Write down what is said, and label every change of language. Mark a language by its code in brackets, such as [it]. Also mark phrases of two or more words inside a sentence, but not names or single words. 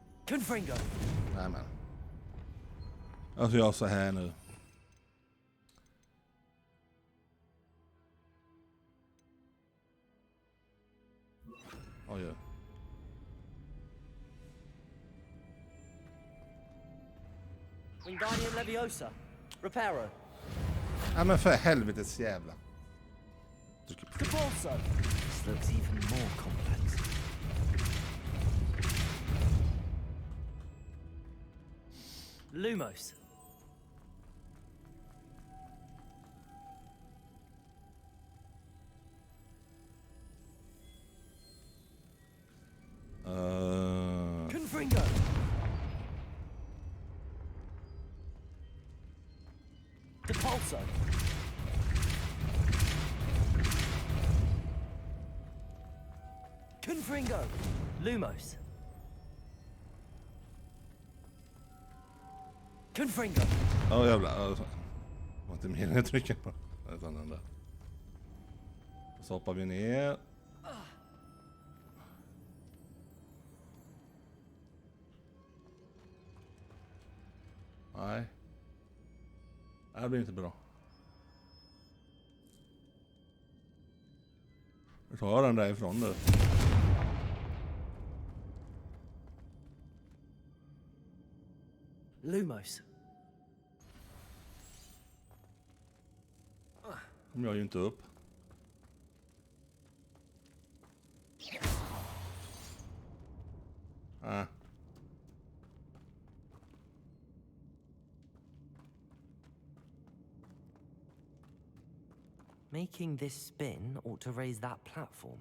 [la] Confringo. [sv] Nej men. Alltså jag så här nu. Oj. [la] Wingardium Leviosa. Reparo. [sv] Ja men för helvetes jävla. [la] Depulso. [en] This looks even more complex. [la] Lumos. Confringo. Depulso. Confringo. Lumos. Confringo. [sv] Ja jävlar. Alltså. Var inte meningen att trycka på. Utan den där. Så hoppar vi ner. Nej. Det här blir inte bra. Vi tar den därifrån nu. [la] Lumos. [sv] Kommer jag ju inte upp. Ah. [en] Making this spin ought to raise that platform.